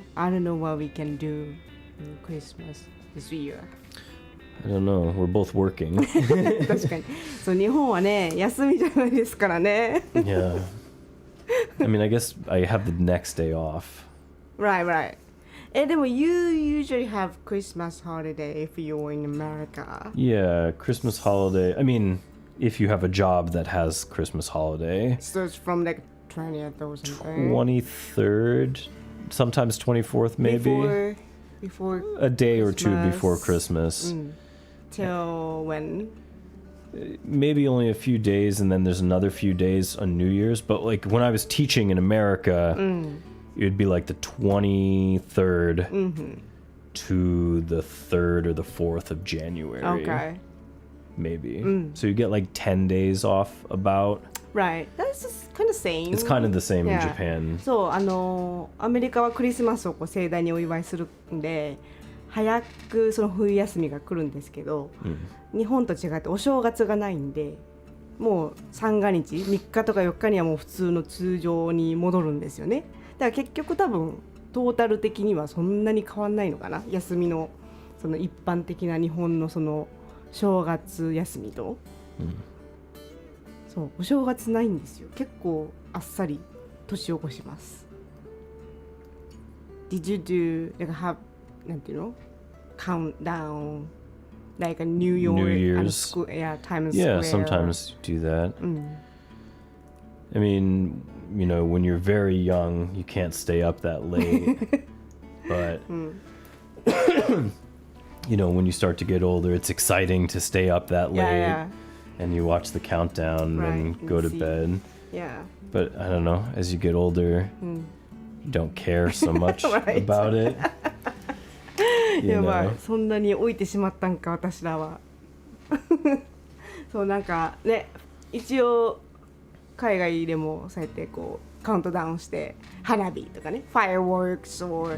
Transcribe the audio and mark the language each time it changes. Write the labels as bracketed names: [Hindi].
[English] I don't know what we can do in Christmas this year. I don't know. We're both working. [Japanese] 確かに。そう、日本はね、休みじゃないですからね。 [English] Yeah. I mean, I guess I have the next day off. Right. でも you usually have Christmas holiday if you're in America. Yeah, Christmas holiday. I mean, if you have a job that has Christmas holiday. So it's from like 20th or something. 23rd, sometimes 24th maybe. Before a day or two Christmas. before Christmas. Till when? Maybe only a few days, and then there's another few days on New Year's. But like when I was teaching in America, it would be like the 23rd to the 3rd or the 4th of January. Okay. Maybe. So you get like 10 days off about. Right. That's just kind of same. It's kind of the same in Yeah. Japan. [Japanese] そう、アメリカはクリスマスをこう盛大にお祝いするんで、早くその冬休みが来るんですけど、日本と違ってお正月がないんで、もう三が日、3日とか4日にはもう普通の通常に戻るんですよね。だから結局多分トータル的にはそんなに変わんないのかな、休みのその一般的な日本のその正月休みと。そう、お正月ないんですよ。結構あっさり年を越します。 [English] Did you do like have [Japanese] なんていうの [English] countdown like a New Year's Times Yeah, Square? sometimes you do that. I mean, you know, when you're very young, you can't stay up that late. But you know, when you start to get older, it's exciting to stay up that late. Yeah. And you watch the countdown and go to bed. Yeah. But I don't know, as you get older, you don't care so much about it. [Japanese] やばい、そんなに老いてしまったんか私らは。そうなんかね、一応海外でもそうやってこうカウントダウンして花火とかね [English] fireworks or